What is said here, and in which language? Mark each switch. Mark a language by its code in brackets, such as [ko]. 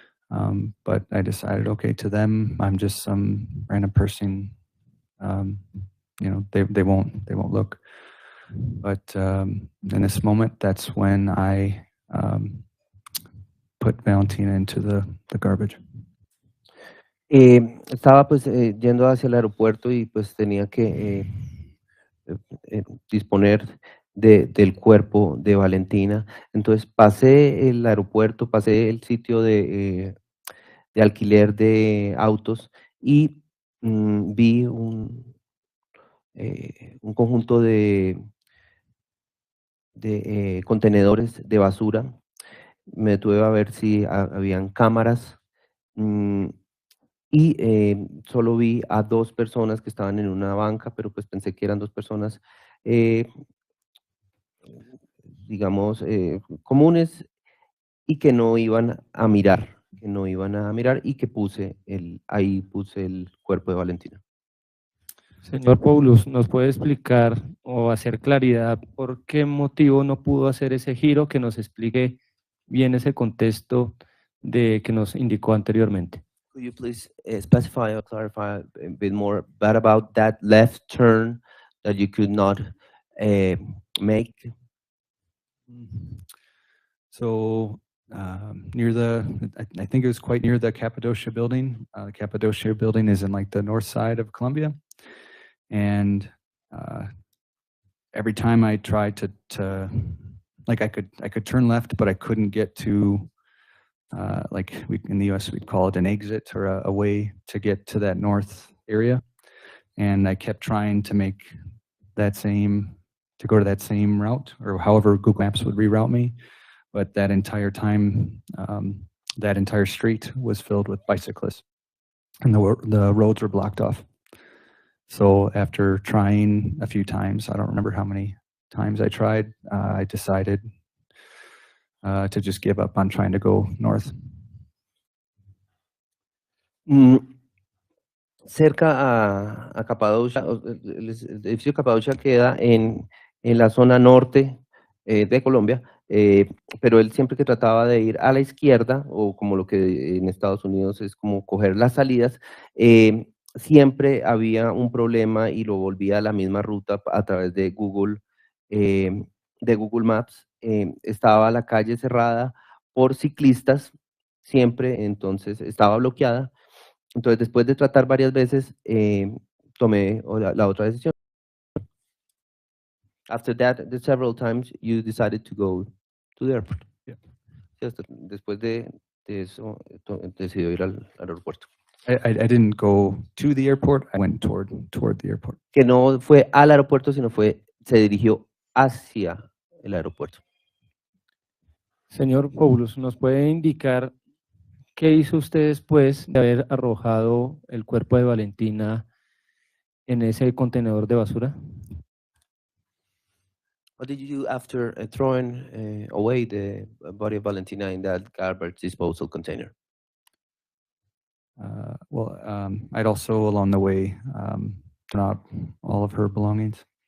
[en] But I decided, okay, to them, I'm just some random person. They won't look. But in this moment, that's when I put Valentina into the garbage. [es] Estaba pues yendo hacia el aeropuerto, y pues tenía que disponer del cuerpo de Valentina. Entonces pasé el aeropuerto, pasé el sitio de alquiler de autos, y vi un conjunto de contenedores de basura. Me detuve a ver si habían cámaras. y solo vi a 2 personas que estaban en una banca, pero pues pensé que eran 2 personas, digamos, comunes y que no iban a mirar, y que ahí puse el cuerpo de Valentina. Señor Poulos, ¿nos puede explicar o hacer claridad por qué motivo no pudo hacer ese giro, que nos explique bien ese contexto de que nos indicó anteriormente? [en] Could you please specify or clarify a bit more about that left turn that you could not make? So near I think it was quite near the Cappadocia building. The Cappadocia building is in like the north side of Colombia. And every time I tried to like I could turn left, but I couldn't get to like in the US we'd call it an exit or a way to get to that north area. And I kept trying to make to go to that same route, or however Google Maps would reroute me. But that entire time, that entire street was filled with bicyclists, and the roads were blocked off. So after trying a few times, I don't remember how many times I tried, I decided to just give up on trying to go north. [es] Cerca a Capadocia, el edificio de Capadocia queda en la zona norte de Colombia, pero él siempre que trataba de ir a la izquierda, o como lo que en Estados Unidos es como coger las salidas, siempre había un problema y lo volvía a la misma ruta a través de Google Maps. Estaba la calle cerrada por ciclistas, siempre, entonces estaba bloqueada. Entonces, después de tratar varias veces, tomé la otra decisión. [en] After that, several times, you decided to go to the airport. Yeah. [es] Después de eso, decidió ir al aeropuerto. [en] I didn't go to the airport. I went toward the airport. [es] Que no fue al aeropuerto, sino se dirigió hacia el aeropuerto. Señor Poulos, ¿nos puede indicar qué hizo usted después de haber arrojado el cuerpo de Valentina en ese contenedor de basura? [en] What did you do after throwing away the body of Valentina in that garbage disposal container? I'd also along the way thrown out all of her belongings.